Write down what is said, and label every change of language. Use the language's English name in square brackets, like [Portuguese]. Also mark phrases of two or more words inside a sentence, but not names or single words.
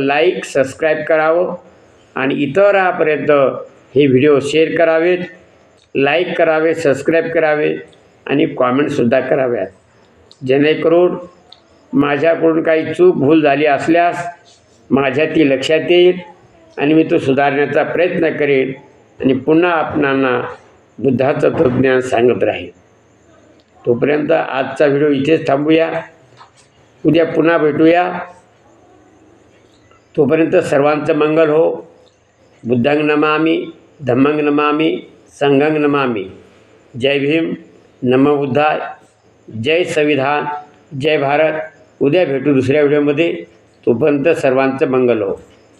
[Marathi] लाईक, सबस्क्राईब करावं आणि इतरांपर्यंत हे व्हिडिओ शेअर करावेत, लाईक करावे, सबस्क्राईब करावे आणि कॉमेंटसुद्धा कराव्यात, जेणेकरून माझ्याकडून काही चूक भूल झाली असल्यास माझ्या ती लक्षात येईल आणि मी तो सुधारण्याचा प्रयत्न करेन आणि पुन्हा आपणांना बुद्धाचं तत्त्वज्ञान सांगत राहील. तोपर्यंत आजचा व्हिडिओ इथेच थांबूया, उद्या पुन्हा भेटूया. तोपर्यंत सर्वांचं मंगल हो. [Pali] बुद्धं नमामि, धम्मं नमामि, संघं नमामि. [Marathi] जय भीम, नमो बुद्धाय, जय संविधान, जय भारत. उद्या भेटू दुसऱ्या व्हिडिओमध्ये. तोपर्यंत सर्वांचं मंगल हो.